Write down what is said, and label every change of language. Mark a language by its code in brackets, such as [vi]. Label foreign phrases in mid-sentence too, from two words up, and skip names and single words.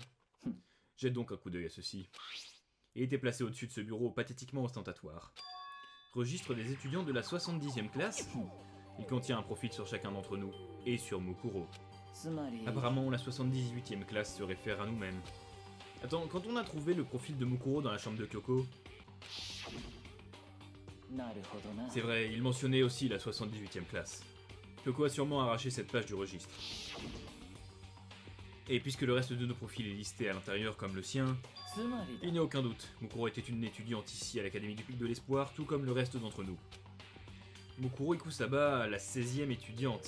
[fr] Jette donc un coup d'œil à ceci. Il était placé au-dessus de ce bureau pathétiquement ostentatoire. Registre des étudiants de la 70e classe. Il contient un profil sur chacun d'entre nous, et sur Mukuro. [ja] つまり [fr] Apparemment, la 78e classe se réfère à nous-mêmes. Attends, quand on a trouvé le profil de Mukuro dans la chambre de Kyoko, [ja] なるほどな [fr] c'est vrai, il mentionnait aussi la 78e classe. Kyoko a sûrement arraché cette page du registre. Et puisque le reste de nos profils est listé à l'intérieur comme le sien, [ja] つまり [fr] il n'y a aucun doute, Mukuro était une étudiante ici à l'Académie du Pic de l'Espoir, tout comme le reste d'entre nous. Mukuro Ikusaba, la 16e étudiante.